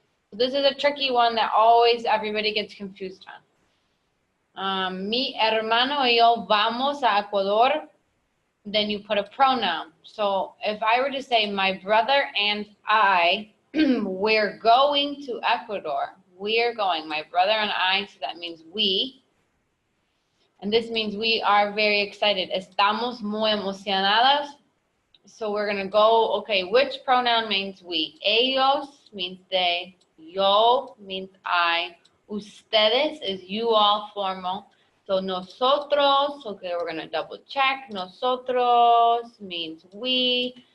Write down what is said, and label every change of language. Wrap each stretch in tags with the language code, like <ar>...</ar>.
<en>So this is a tricky one that always everybody gets confused on. Mi hermano y yo vamos a Ecuador then you put a pronoun. So if I were to say my brother and I, we're going to Ecuador. We're going, my brother and I, so that means we. And this means we are very excited.</en> <es>Estamos muy emocionadas.</es> <en>So we're gonna go, okay, which pronoun means we? Ellos means they. Yo means I. Ustedes is you all, formal. So nosotros, okay, we're gonna double check. Nosotros means we.</en>